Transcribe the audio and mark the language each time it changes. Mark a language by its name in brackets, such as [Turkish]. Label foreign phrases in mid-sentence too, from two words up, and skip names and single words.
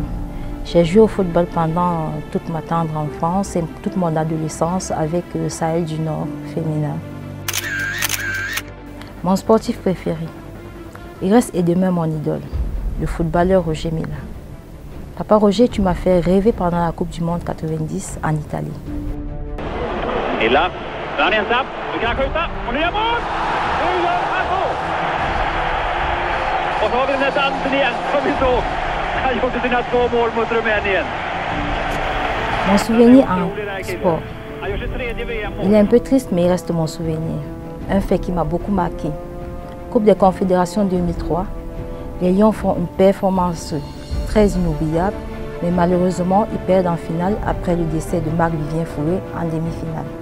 [French] J'ai joué au football pendant toute ma tendre enfance et toute mon adolescence avec le Sahel du Nord féminin. Mon sportif préféré, il reste et demeure mon idole, le footballeur Roger Mila. Papa Roger, tu m'as fait rêver pendant la Coupe du Monde 90 en Italie. Et là, [Swedish] han är ensam. Nu kan han skjuta. Och nya mål! Nu gör han mål! Och så har vi den här dansen igen som vi såg. Han gjorde sina 2 mål mot Rumänien. [French] Mon souvenir en sport. Il est un peu triste, mais il reste mon souvenir. Un fait qui m'a beaucoup marqué. Coupe des Confédérations 2003. Les Lions font une performance très inoubliable, mais malheureusement, ils perdent en finale après le décès de Marc-Vivien Fourré en demi-finale.